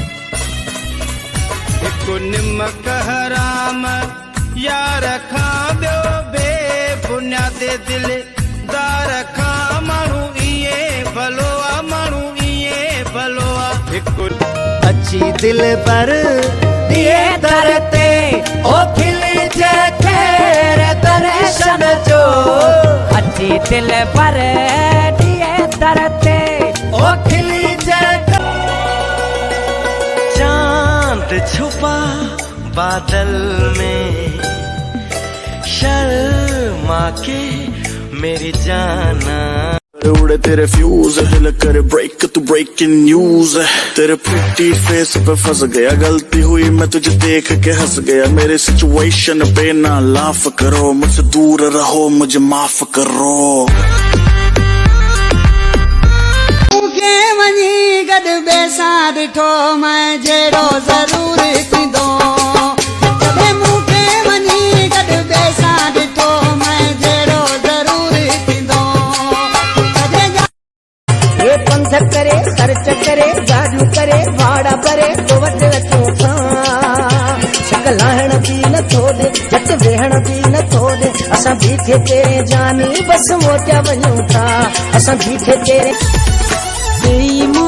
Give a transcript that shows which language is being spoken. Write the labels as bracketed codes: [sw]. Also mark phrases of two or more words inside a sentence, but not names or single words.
[sd] हिकु निमक हराम यार खां ॿियो बेबुनियाद दिलदार खां, माण्हू इएं भलो आ माण्हू इएं भलो आ। हिकु अची दिल पर दिए दर ते ओ खिलजे खैर दर्शन जो, अची दिल पर दिए दर ते ओ खिलजे। [hi] चांद छुपा बादल में शर्मा के मेरी जाना, उड़े तेरे फ्यूज दिल करे ब्रेक तू [en] breaking news, [hi] तेरे [en] pretty face [hi] पे फंस गया, गलती हुई मैं तुझे देख के हंस गया, मेरे सिचुएशन पे ना लाफ करो, मुझसे दूर रहो मुझे माफ करो। [sd] वञी गॾु बेसां ॾिठो मैं जहिड़ो ज़रूर थींदो, जॾहिं मूंखे वञी गॾु बेसां ॾिठो मैं जहिड़ो ज़रूर थींदो। ये पंथ करे सर्च करे गाड़ियूं करे भाड़ा भरे तो वटि अचूं था, शक लाहण बि नथो ॾे झटि वेहण बि नथो ॾे, असां बीठे तेरे जानी बस मोटिया वञूं था, असां बीठे तेरे